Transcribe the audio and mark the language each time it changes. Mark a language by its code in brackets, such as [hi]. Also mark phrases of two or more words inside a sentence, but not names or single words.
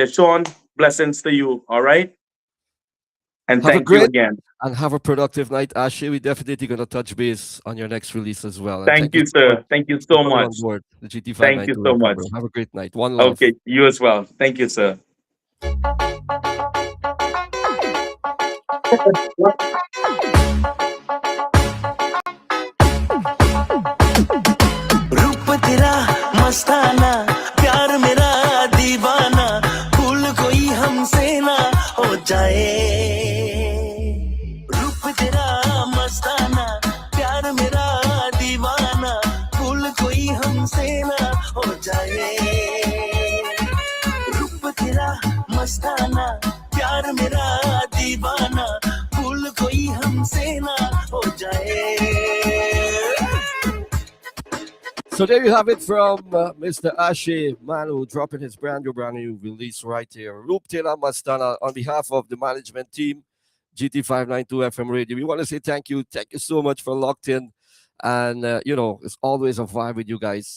[en] Sean, blessings to you. All right, and Have a thank you great again. and have a productive night, Ashaay. We definitely going to touch base on your next release as well. And Thank you, so much sir. Thank you for so coming on much. board the GT Thank you 592 so FM, much. bro. Have a great night. One love. Okay, you as well. Thank you, sir. [hi] रूप तेरा मस्ताना प्यार मेरा दीवाना भूल कोई हमसे ना हो जाए रूप तेरा मस्ताना प्यार मेरा दीवाना भूल कोई हमसे ना हो जाए रूप तेरा मस्ताना प्यार मेरा दीवाना भूल कोई हमसे ना हो जाए [en] So there you have it from Mr. Ashaay Manoo dropping his brand new release right here. Ruptila Mastana on behalf of the management team, GT592 FM Radio. We want to say thank you. Thank you so much for locked in. And, it's always a vibe with you guys.